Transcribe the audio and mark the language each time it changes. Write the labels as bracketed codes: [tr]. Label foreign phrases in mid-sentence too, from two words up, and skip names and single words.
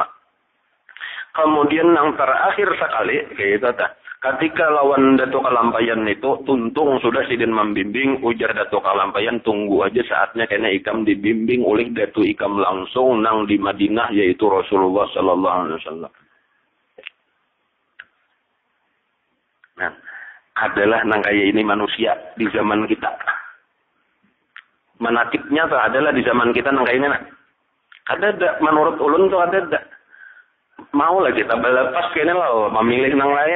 [id] Kemudian yang terakhir sekali kayak itu tak. Ketika lawan Datuk Kalampayan itu tuntung sudah sidin membimbing, ujar Datuk Kalampayan tunggu aja saatnya karena ikam dibimbing oleh Datuk Ikam langsung nang di Madinah yaitu Rasulullah [ar] صلى الله عليه وسلم. [id] Nah, adalah nang kaya ini manusia di zaman kita. Menakibnya tuh adalah di zaman kita nang kaya ini. Ada menurut ulun tuh ada. Mau lah kita belepas kayaknya lah, memilih nang lain.